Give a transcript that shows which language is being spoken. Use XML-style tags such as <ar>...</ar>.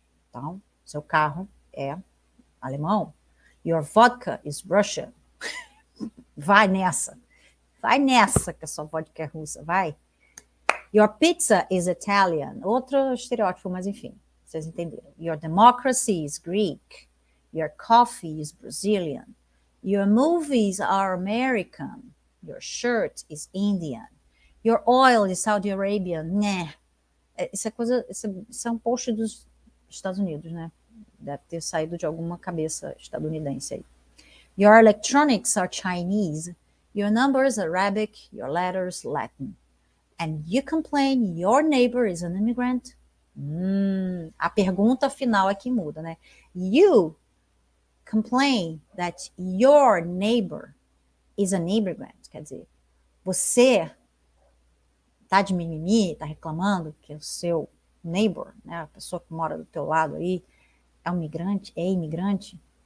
<pt>Então, seu carro é alemão.</pt> <en>Your vodka is Russian.</en> <pt>Vai nessa. Vai nessa que a sua vodka é russa. Vai.</pt> <en>Your pizza is Italian.</en> <pt>Outro estereótipo, mas enfim, vocês entenderam.</pt> <en>Your democracy is Greek. Your coffee is Brazilian. Your movies are American. Your shirt is Indian. Your oil is Saudi Arabia.</en> <pt>Né. Isso é um post dos Estados Unidos, né? Deve ter saído de alguma cabeça estadunidense aí.</pt> <en>Your electronics are Chinese. Your numbers Arabic. Your letters Latin. And you complain your neighbor is an immigrant?</en> <pt>A pergunta final é que muda, né?</pt> <en>You complain that your neighbor is an immigrant.</en> <pt>Quer dizer, você tá de mimimi, tá reclamando que o seu neighbor, né, a pessoa que mora do teu lado aí, é um migrante, é imigrante.</pt>